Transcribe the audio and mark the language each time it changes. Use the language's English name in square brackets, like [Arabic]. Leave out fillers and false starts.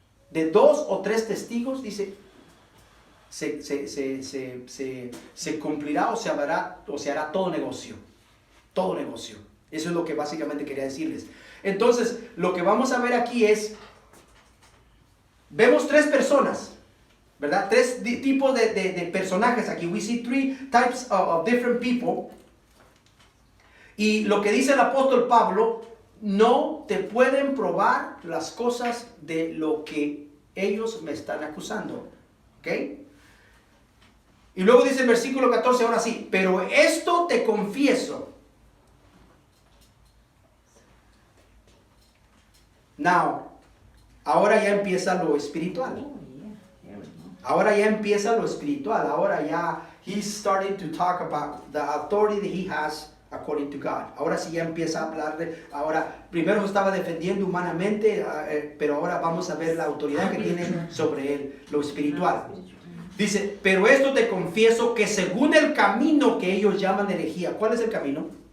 [Spanish] De 2 o 3 testigos, dice, se cumplirá o se hará todo negocio. Todo negocio. Eso es lo que básicamente quería decirles. Entonces, lo que vamos a ver aquí es, vemos 3 personas, ¿verdad? 3 tipos de personajes aquí. [English] We see 3 types of different people. [Spanish] Y lo que dice el apóstol Pablo, no te pueden probar las cosas de lo que ellos me están acusando. ¿Ok? Y luego dice el versículo 14, ahora sí, pero esto te confieso. [English] Now, [Spanish] ahora ya empieza lo espiritual. Ahora ya empieza lo espiritual. Ahora ya, [English] he's starting to talk about the authority that he has according to God. [Spanish] Ahora sí ya empieza a hablar de, ahora, primero se estaba defendiendo humanamente, pero ahora vamos a ver la autoridad que tiene sobre él, lo espiritual. Dice, pero esto te confieso que según el camino que ellos llaman herejía. ¿Cuál es el camino?